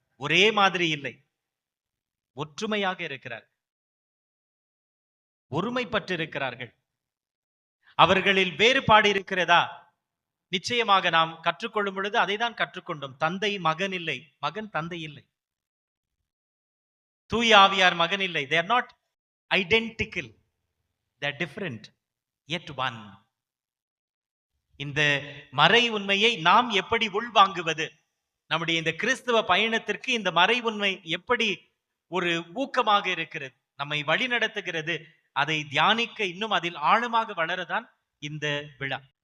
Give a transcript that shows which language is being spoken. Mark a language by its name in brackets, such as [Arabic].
[Tamil] ஒரே மாதிரி இல்லை, ஒற்றுமையாக இருக்கிறார்கள், ஒருமைப்பட்டு இருக்கிறார்கள். அவர்களில் வேறுபாடு இருக்கிறதா? நிச்சயமாக நாம் கற்றுக்கொள்ளும் பொழுது அதை தான் கற்றுக்கொண்டோம். தந்தை மகன் இல்லை, மகன் தந்தை இல்லை, தூய ஆவியார் மகன் இல்லை. [English] They are not identical, they are different yet one. [Tamil] இந்த மறை உண்மையை நாம் எப்படி உள்வாங்குவது? நம்முடைய இந்த கிறிஸ்தவ பயணத்திற்கு இந்த மறை உண்மை எப்படி ஒரு ஊக்கமாக இருக்கிறது, நம்மை வழி நடத்துகிறது? அதை தியானிக்க, இன்னும் அதில் ஆழமாக வளரதான் இந்த விழா.